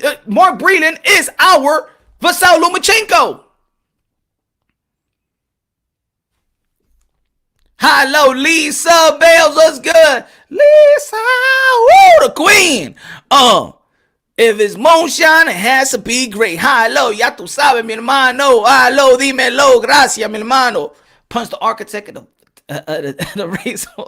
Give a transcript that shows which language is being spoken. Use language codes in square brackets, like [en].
[en] Mark Breland is our Vasily Lomachenko. Hello, Lisa Bales. What's good? Lisa, woo, the queen. If it's moonshine, it has to be great. [es] Hello, ya tú sabes, mi hermano. Hello, dímelo, gracias, mi hermano. [en] Punch the architect of the race.